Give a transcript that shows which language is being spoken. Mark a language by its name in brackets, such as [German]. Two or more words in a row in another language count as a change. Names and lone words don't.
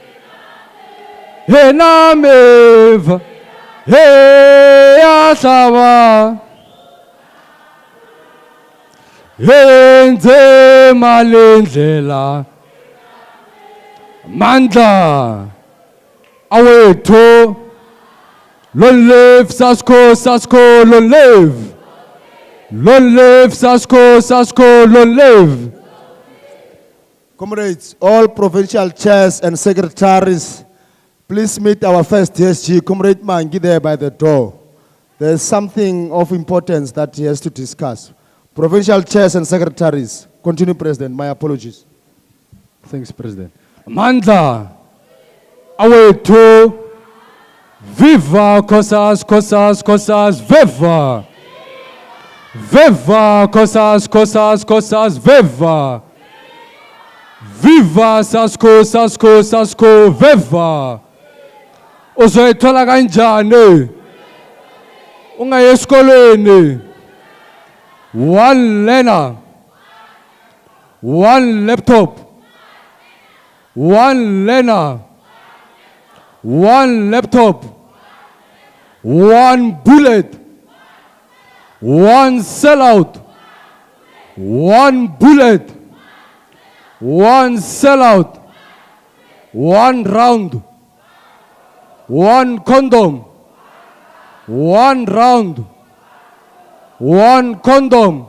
[Zulu] Enameva, asaba. Yenze malendlela. Mandla, awethu, [English] long live SASCO, long live. Long live SASCO, long live. Comrades, all provincial chairs and secretaries, please meet our first DSG, Comrade Mangi, there by the door. there's something of importance that he has to discuss. Provincial chairs and secretaries. Continue, President. My apologies. Thanks, President. [Zulu] Mandla, awethu, [English] viva Kosas, Kosas, Kosas, viva! Viva Kosas, Kosas, Kosas, viva! Viva SASCO, SASCO, SASCO, viva! [Zulu] Uzoyithola kanjani? Ungayi esikolweni. [English] One learner, one laptop, one learner, one laptop, one bullet, one sellout, one bullet, one sellout, one round, one condom, one round, one condom.